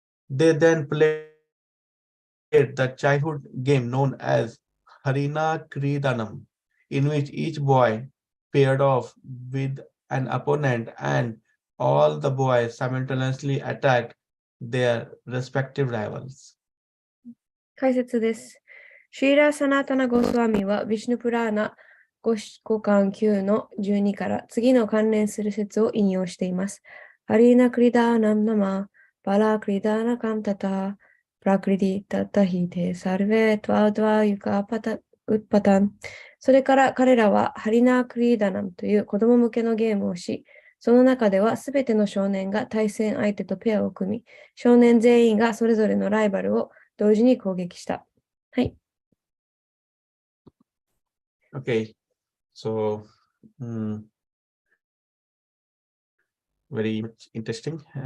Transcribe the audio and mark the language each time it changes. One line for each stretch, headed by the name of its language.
English: They then played the childhood game known as Harina Kridanam, in which each boy paired off with an opponent and all the boys simultaneously attacked their respective rivals.
Japanese: 解説です。シーラ・サナタナ・ゴスワミは、ビシュヌプラーナ5巻9の12から次の関連する説を引用しています。
Sanskrit: ハリーナ・クリダーナムナマ、バラ・クリダーナカンタタ、プラクリディタタヒテ、サルベ、トワウドワユカパタ、ウッパタン。
Japanese: それから彼らはハリナ・クリダナムという子供向けのゲームをし、その中ではすべての少年が対戦相手とペアを組み、少年全員がそれぞれのライバルを同時に攻撃した。はい。
English: Okay, so very much interesting.